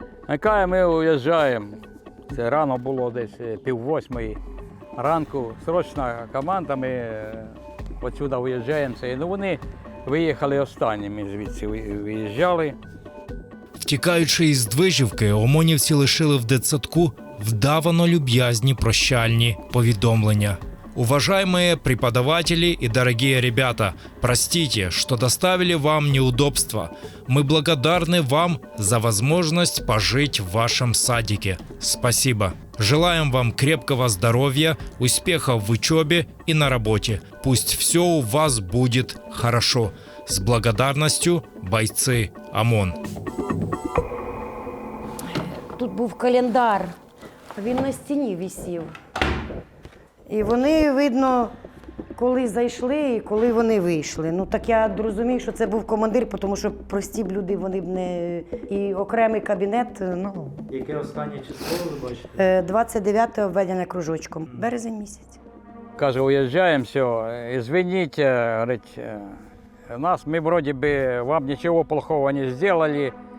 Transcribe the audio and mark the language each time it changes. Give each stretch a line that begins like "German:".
Ukrainian: Яка ми уїжджаємо, це рано було десь 7:30 ранку, срочна команда, ми отсюди виїжджаємо. Вони виїхали останніми, звідси виїжджали. Втікаючи із Движівки, ОМОНівці лишили в дитсадку вдавано люб'язні прощальні повідомлення.
Russian: Уважаемые преподаватели и дорогие ребята, простите, что доставили вам неудобства. Мы благодарны вам за возможность пожить в вашем садике. Спасибо. Желаем вам крепкого здоровья, успехов в учебе и на работе. Пусть все у вас будет хорошо. С благодарностью, бойцы ОМОН.
Ukrainian: Тут був календар, він на стіні висів. І вони, видно, коли зайшли і коли вони вийшли. Так я розумію, що це був командир, тому що прості б люди, вони б не... І окремий кабінет, Яке останнє число ви бачите? 29-те обведене кружочком, березень місяць. Каже, уїжджаємо,
Russian: все, извините, говорить, ми вроде бы вам ничего плохого не сделали.